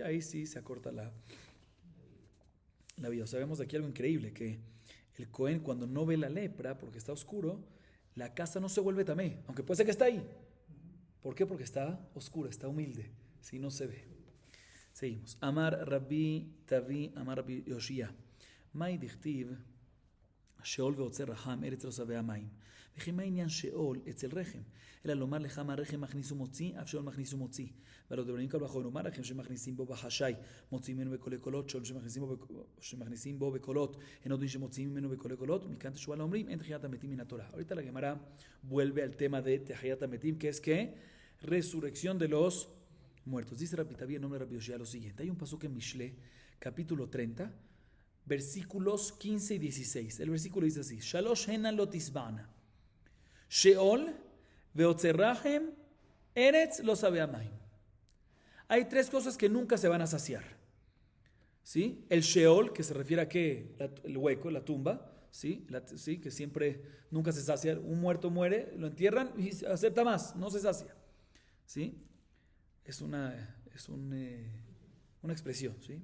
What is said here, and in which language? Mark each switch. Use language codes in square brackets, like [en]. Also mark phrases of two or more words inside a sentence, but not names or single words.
[es] Ahí sí se acorta la vida. O sea, vemos de aquí algo increíble, que el Cohen cuando no ve la lepra, porque está oscuro, la casa no se vuelve tamé, aunque puede ser que está ahí. ¿Por qué? Porque está oscura, está humilde, si no se ve. Seguimos. [he] אמר רבי טבי, אמר רבי יאשיה. [arc] מאי דכתיב, [he] שאול ועוצר רחם, ארץ לא שבע מים. וכי מה עניין שאול אצל רחם? אלא לומר לך מה רחם מכניס ומוציא, אף שאול מכניס ומוציא. והלא דברים כל בחור, לומר רחם שמכניסים בו בחשאי, מוציאים ממנו בקולי קולות, שאול שמכניסים בו בקולות, אין עוד שמוציאים ממנו בקולי קולות, מכאן תשובה לא אומרים, אין תחיית המתים מן התורה. [es] ahorita la Gemara vuelve al tema de [he] תחיית המתים, [es] que es que resurrección de los muertos. Dice Rabbi Tavi en nombre de Rabbi Yoshia lo siguiente. Hay un pasuk en Mishle, capítulo 30, versículos 15 y 16. El versículo dice así: [he] שלש הנה לא תשבענה, שאול ועצר רחם, ארץ לא שבעה מים. [es] Hay tres cosas que nunca se van a saciar. ¿Sí? El Sheol, que se refiere a qué? El hueco, la tumba. ¿Sí? Que siempre, nunca se sacia. Un muerto muere, lo entierran y acepta más, no se sacia. ¿Sí? Es una expresión. ¿Sí?